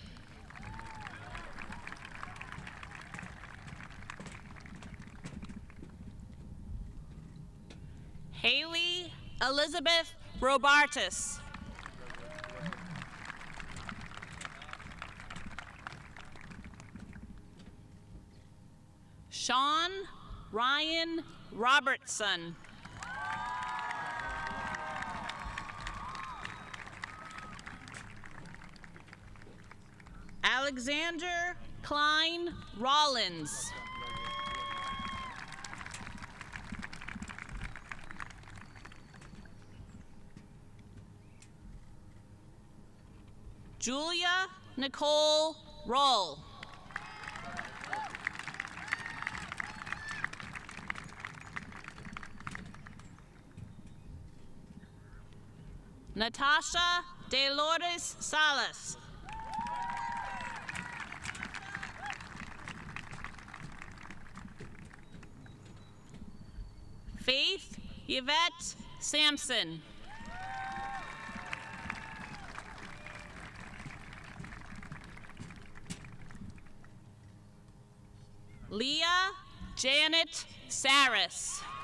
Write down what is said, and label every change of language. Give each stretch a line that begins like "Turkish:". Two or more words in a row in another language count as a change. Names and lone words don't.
English: Haley Elizabeth Robartis. Sean Ryan Robertson. Alexander Klein Rollins. Julia Nicole Roll. Natasha De Lourdes Salas. Faith Yvette Sampson. Leah Janet Saris.